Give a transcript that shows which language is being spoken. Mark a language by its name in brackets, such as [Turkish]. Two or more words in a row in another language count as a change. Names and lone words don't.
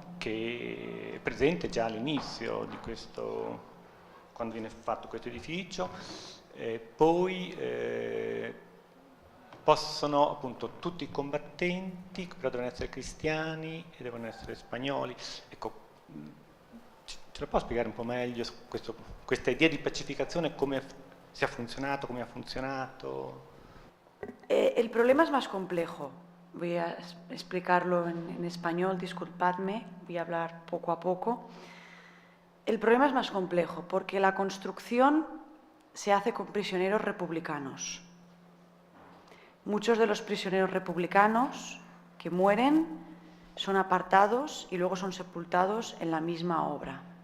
[Italian] Che è presente già all'inizio di questo, quando viene fatto questo edificio, poi possono appunto tutti i combattenti, però devono essere cristiani e devono essere spagnoli. Ecco, ce lo può spiegare un po' meglio questa idea di pacificazione, come sia funzionato, come ha funzionato? [Spanish] El problema es más complejo. Voy a explicarlo en español, disculpadme, voy a hablar poco a poco. El problema es más complejo porque la construcción se hace con prisioneros republicanos. Muchos de los prisioneros republicanos que mueren son apartados y luego son sepultados en la misma obra.